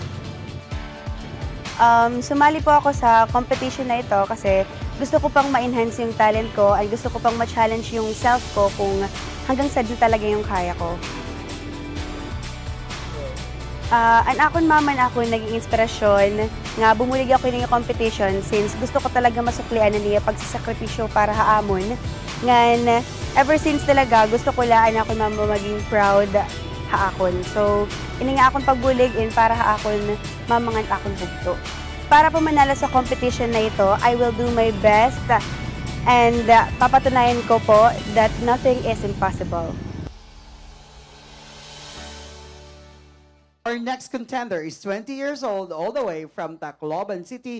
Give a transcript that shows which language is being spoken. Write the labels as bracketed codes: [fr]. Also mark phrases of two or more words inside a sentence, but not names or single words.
[tl] Sumali po ako sa competition na ito kasi gusto ko pang ma-enhance yung talent ko at gusto ko pang ma-challenge yung self ko kung hanggang saan talaga yung kaya ko. [war] Ang akong maman ako naging inspirasyon nga bumulig ako ng competition since gusto ko talaga masuklian na niya pagsasakripisyo para haamon. Ngan, [en] ever since [war] talaga gusto ko laan ako mama maging proud haakon. So, ini nga akong pagbulig in para haakon mamangan akong bugto. [tl] para po manalo sa competition na ito, [en] I will do my best and [tl] papatunayan ko po [en] that nothing is impossible. Our next contender is 20 years old, all the way from Tacloban City.